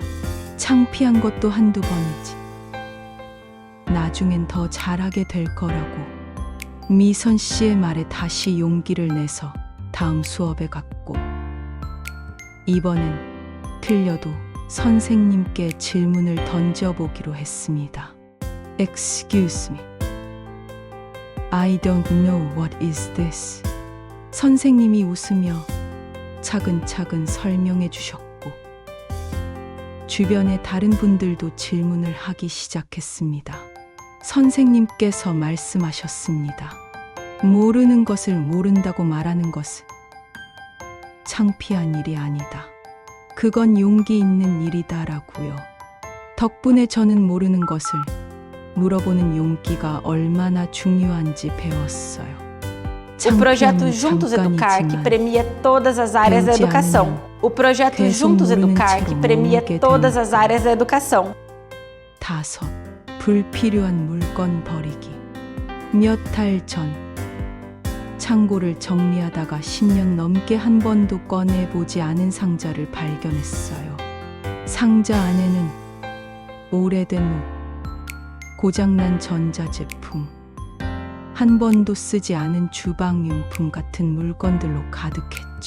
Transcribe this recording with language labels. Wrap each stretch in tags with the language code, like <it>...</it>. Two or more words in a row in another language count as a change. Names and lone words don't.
<ko>창피한 것도 한두 번이지. 나중엔 더 잘하게 될 거라고. 미선 씨의 말에 다시 용기를 내서 다음 수업에 갔고 이번엔 틀려도 선생님께 질문을 던져보기로 했습니다.</ko> <en>Excuse me. I don't know what is this.</en> <ko>선생님이 웃으며 차근차근 설명해 주셨고 주변의 다른 분들도 질문을 하기 시작했습니다. 선생님께서 말씀하셨습니다. 모르는 것을 모른다고 말하는 것은 창피한 일이 아니다. 그건 용기 있는 일이다라고요. 덕분에 저는 모르는 것을 물어보는 용기가 얼마나 중요한지 배웠어요.</ko> <pt>O projeto</pt> <ko>창피함은</ko> <pt>Juntos Educar, que</pt> <ko>잠깐이지만</ko> <pt>premia todas as áreas da</pt> <ko>배우지</ko> <pt>educação.</pt> <ko>않으면</ko> <pt>O projeto</pt> <ko>계속</ko> <pt>Juntos</pt> <ko>모르는</ko> <pt>Educar, que</pt> <ko>채로</ko> <pt>premia</pt> <ko>머물게</ko> <pt>todas</pt> <ko>되는</ko> <pt>as áreas da educação.</pt> <ko>5. 불필요한 물건 버리기. 몇 달 전 창고를 정리하다가 10년 넘게 한 번도 꺼내보지 않은 상자를 발견했어요. 상자 안에는 오래된 옷, 고장난 전자제품, 한 번도 쓰지 않은 주방용품 같은 물건들로 가득했죠.</ko>